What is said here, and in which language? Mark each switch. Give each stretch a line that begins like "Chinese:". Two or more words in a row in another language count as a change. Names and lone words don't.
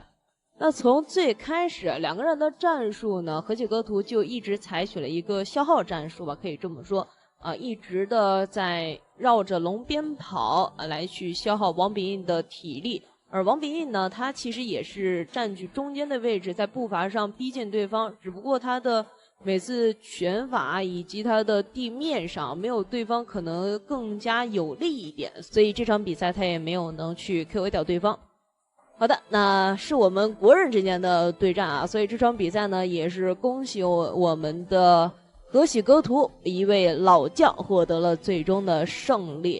Chinese: 那從最開始2個人的戰術呢，河喜格圖就一直採取了一個消耗戰術吧，可以這麼說一直的在繞着龍邊跑來去消耗王秉義的體力。而王秉義呢，他其實也是佔據中間的位置，在步伐上逼近對方，只不過他的每次拳法以及他的地面上沒有對方可能更加有利一點，所以這場比賽他也沒有能去 KO 掉對方。好的，那是我們國人之間的對戰啊，所以這場比賽呢也是恭喜我們的河喜格图一位老將獲得了最終的勝利。